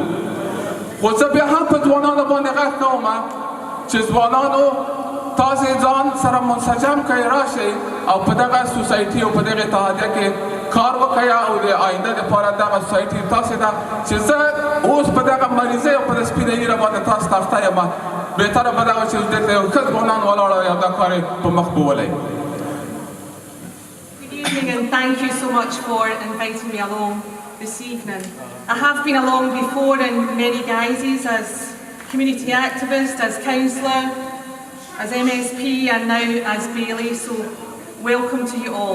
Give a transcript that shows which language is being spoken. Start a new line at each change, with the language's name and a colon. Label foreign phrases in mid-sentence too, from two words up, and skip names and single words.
Pashto: خو زه بیا هم په ځوانانو باندې غږ کوم چې ځوانانو تاسې ځان سره منسجم کړئ، راشئ او په دغه سوسایټي او په دغه اتحادیه کې کار وکړئ، او د آینده دپاره دغه سوسایټي تاسې ده چې زه اوس په دغه مریضۍ او په د سپینه ایره باندې تاسو ته اخته یم. بهتره به دا وه چې دلته یو ښه ځوانان ولاړه او دا کار یې په مخ بولئ.
English: And thank you so much for inviting me along this evening. I have been along before in many guises, as community activist, as councillor, as MSP, and now as Bailey, so welcome to you all.